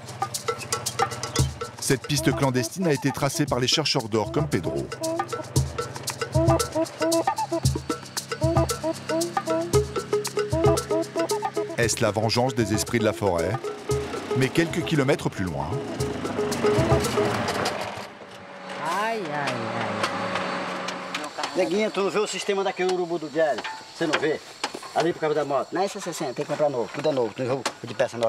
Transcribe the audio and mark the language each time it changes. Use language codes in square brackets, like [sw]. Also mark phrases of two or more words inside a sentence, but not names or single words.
[fr] Cette piste clandestine a été tracée par les chercheurs d'or comme Pedro. Est-ce la vengeance des esprits de la forêt? Mais quelques kilomètres plus loin... Ai, ai, ai. [pt] Neguinha, tu não vê o sistema daquele urubu do velho? Você não vê? Ali por causa da moto. Não, esse é 60, tem que comprar novo. Tudo é novo. Tu não viu o de peça nova?